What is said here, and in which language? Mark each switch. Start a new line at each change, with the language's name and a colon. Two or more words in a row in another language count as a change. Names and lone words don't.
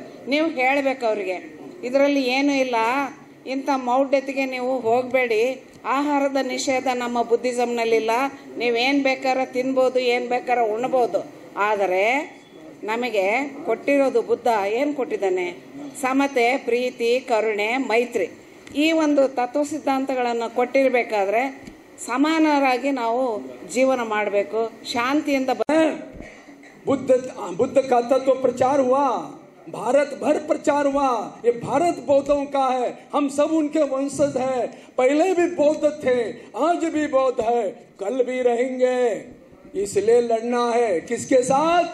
Kannada: ನೀವು ಹೇಳಬೇಕು ಅವರಿಗೆ, ಇದರಲ್ಲಿ ಏನೂ ಇಲ್ಲ, ಇಂಥ ಮೌಢ್ಯತೆಗೆ ನೀವು ಹೋಗಬೇಡಿ, ಆಹಾರದ ನಿಷೇಧ ನಮ್ಮ ಬುದ್ಧಿಸಮ್ನಲ್ಲಿಲ್ಲ, ನೀವೇನು ಬೇಕಾದ್ರೆ ತಿನ್ಬೋದು, ಏನು ಬೇಕಾದ್ರೆ ಉಣ್ಬೋದು. ಆದರೆ ನಮಗೆ ಕೊಟ್ಟಿರೋದು ಬುದ್ಧ ಏನು ಕೊಟ್ಟಿದ್ದಾನೆ? ಸಮತೆ, ಪ್ರೀತಿ, ಕರುಣೆ, ಮೈತ್ರಿ. ಈ ಒಂದು ತತ್ವ ಸಿದ್ಧಾಂತಗಳನ್ನು ಕೊಟ್ಟಿರಬೇಕಾದ್ರೆ ಸಮಾನರಾಗಿ ನಾವು ಜೀವನ ಮಾಡಬೇಕು, ಶಾಂತಿಯಿಂದ.
Hindi: बुद्ध का तत्व प्रचार हुआ, भारत भर प्रचार हुआ। ये भारत बौद्धों का है, हम सब उनके वंशज हैं। पहले भी बौद्ध थे, आज भी बौद्ध है, कल भी रहेंगे। इसलिए लड़ना है किसके साथ?